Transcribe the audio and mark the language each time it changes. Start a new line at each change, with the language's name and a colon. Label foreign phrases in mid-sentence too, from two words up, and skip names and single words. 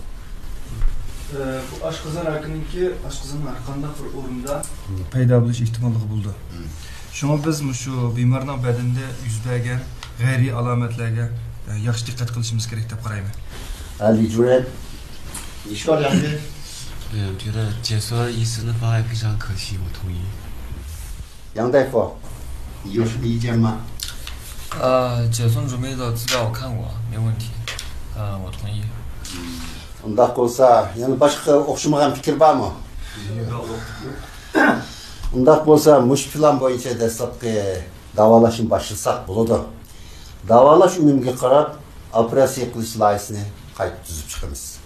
Uzbek: Bu oshqozon rakininki oshqozon qanday bir o'rinda paydo bo'lish ehtimolligi bo'ldi. Shunga biz shu bemorning badanida yuz bergan g'ayriy alomatlarga yaxshi diqqat qilishimiz kerak deb qarayman. Ali Juret,
Chinese: 你说两句。我觉得解说医师的方案非常可惜，我同意。杨大夫，你有什么意见吗？解送准备的资料我看过，没问题。我同意。
Uzbek: Undaq bo'lsa, yana boshqa o'xshamagan fikr bormi? Undaq bo'lsa, mush plan bo'yicha dastlabki davolashni boshlasak bo'ladi. Davolash unumga qarab, operatsiya qilish loyihasini qayta tuzib chiqamiz.